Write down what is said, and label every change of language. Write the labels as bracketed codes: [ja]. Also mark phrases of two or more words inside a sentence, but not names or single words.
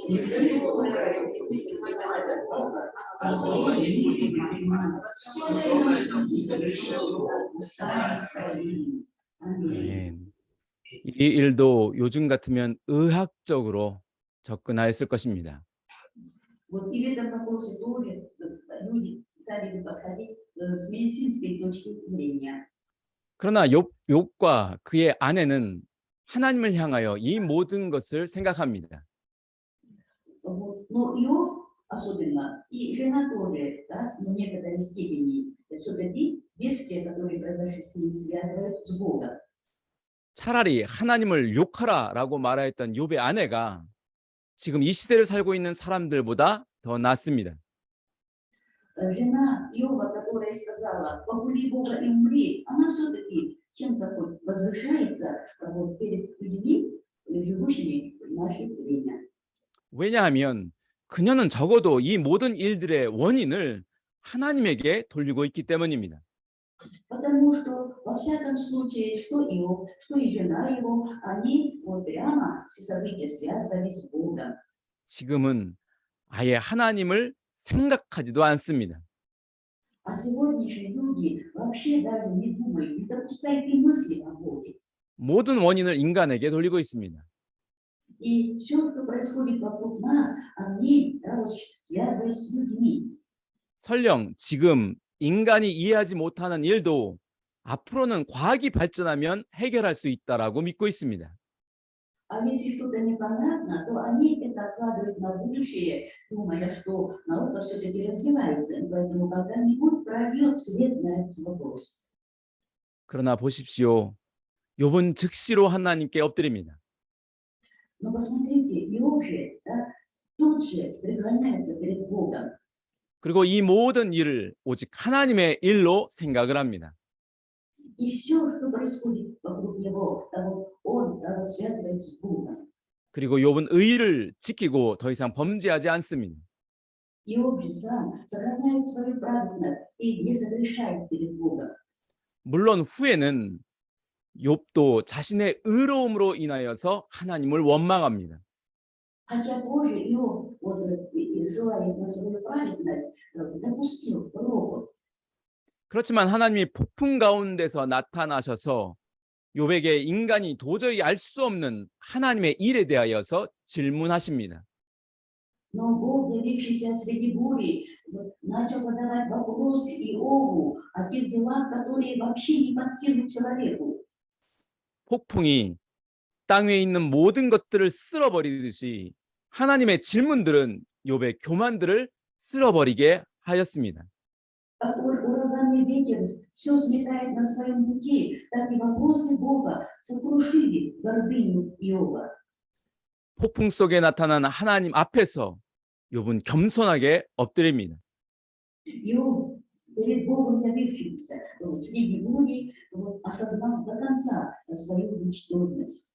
[ko] 네. 이 일도 요즘 같으면 의학적으로 접근하였을 것입니다. [ru] Вот и в этом вопросе тоже люди стали бы подходить с медицинской точки зрения. [ko] 그러나 욥과 그의 아내는 하나님을 향하여 이 мо든 것을 생각합니다. [ru] Вот. Но Иов особенно, и жена тоже, да, в некоторой степени, все-таки бедствия, которые произошли с ним, связывают с Богом. [ko] 차라리 하나님을 욕하라라고 말하였던 욥의 아내가 지금 이 시대를 살고 있는 사람들보다 더 낫습니다. [ru] Жена Иова, которая сказала, погули Бога и умри, она все-таки чем-то хоть возвышается вот, перед людьми, живущими в наше время. [ko] 왜냐하면 그녀는 적어도 이 모든 일들의 원인을 하나님에게 돌리고 있기 때문입니다. [ru] Потому что, во всяком случае, что Иов, что и жена его, они вот прямо все события связывали с Богом. [ko] 지금은 아예 하나님을 생각하지도 않습니다. [ru] А сегодняшние люди вообще даже не думают, не допускают и мысли о Боге. [ko] 모든 원인을 인간에게 돌리고 있습니다. [ru] И все, что происходит вокруг нас, они да, вот, связывают с людьми. [ko] 설령 지금 인간이 이해하지 못하는 일도 앞으로는 과학이 발전하면 해결할 수 있다라고 믿고 있습니다. [ru] А если что-то непонятно, то они это откладывают на будущее, думая, что наука все-таки развивается, и поэтому когда-нибудь прольет свет на этот вопрос. [ko] 그러나 보십시오. 욥은 즉시로 하나님께 엎드립니다. [ru] Но посмотрите, Иов же, да, тут же преклоняется перед Богом. [ko] 그리고 이 모든 일을 오직 하나님의 일로 생각을 합니다. [ru] И все, что происходит вокруг него, да, вот он да, вот связывает с Богом. [ko] 그리고 욥은 의를 지키고 더 이상 범죄하지 않습니다. [ru] Иов же сам сохраняет свою праведность и не согрешает перед Богом. [ko] 물론 후에는 욥도 자신의 의로움으로 인하여서 하나님을 원망합니다. [ru] Хотя позже Иов, вот, ссылаясь на свою праведность, допустил пробу. [ko] 그렇지만 하나님이 폭풍 가운데서 나타나셔서 욥에게 인간이 도저히 알 수 없는 하나님의 일에 대하여서 질문하십니다. [ru] Но Бог, явившийся среди бури, вот, начал задавать вопросы Иову о тех делах, которые вообще не под силу человеку. [ko] 폭풍이 땅 위에 있는 모든 것들을 쓸어버리듯이 하나님의 질문들은 욥의 교만들을 쓸어버리게 하였습니다. [ru] Как ураганный ветер все сметает на своем пути, так и вопросы Бога сокрушили гордыню Иова. [ko] 폭풍 속에 나타난 하나님 앞에서 욥은 겸손하게 엎드립니다. [ru] Иов перед Богом явившимся вот, среди бури вот, осознал до конца свою ничтожность.